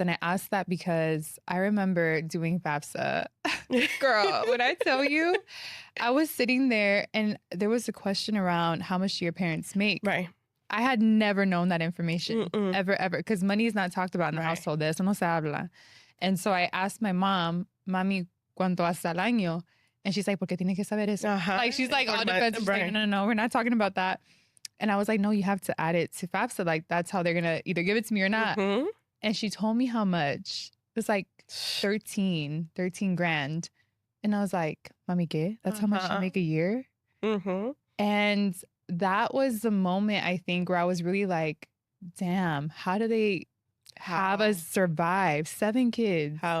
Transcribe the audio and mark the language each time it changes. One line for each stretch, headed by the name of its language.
English: And I ask that because I remember doing FAFSA. Girl, when I tell you, I was sitting there and there was a question around how much do your parents make? Right. I had never known that information, ever, because money is not talked about in the household.
Spanish: De eso no se habla.
English: And so I asked my mom, Mami,
Spanish: ¿cuánto hasta el año?
English: And she's like,
Spanish: ¿por qué tiene que saber eso?
English: Like, she's like, on defense. She's like, no, we're not talking about that. And I was like, no, you have to add it to FAFSA. Like, that's how they're going to either give it to me or not. And she told me how much. It was like 13 grand. And I was like, Mami, ¿qué? That's how much you make a year? And that was the moment, I think, where I was really like, damn, how do they have us survive 7 kids?